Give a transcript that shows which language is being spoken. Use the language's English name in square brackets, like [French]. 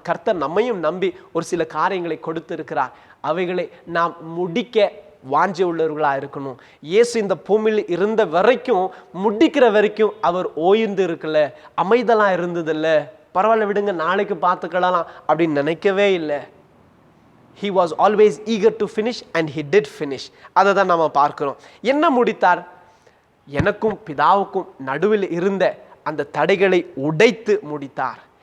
[Tamil] கர்த்தர் நம்மையும் நம்பி ஒரு சில காரியங்களை கொடுத்திருக்கிறார். அவைகளை நாம் முடிக்க வாஞ்சி உள்ளவர்களாக இருக்கணும். இயேசு இந்த பூமியில் இருந்த வரைக்கும் முடிக்கிற வரைக்கும் அவர் ஓய்ந்து இருக்கல, அமைதலாக இருந்ததில்ல. பரவாயில்ல விடுங்க நாளைக்கு பார்த்துக்கலாம் அப்படின்னு நினைக்கவே இல்லை. [English] He was always eager to finish and he did finish. [Tamil] அதை தான் நம்ம பார்க்கிறோம். என்ன முடித்தார்? எனக்கும் பிதாவுக்கும் நடுவில் இருந்த அந்த தடைகளை உடைத்து முடித்தார்.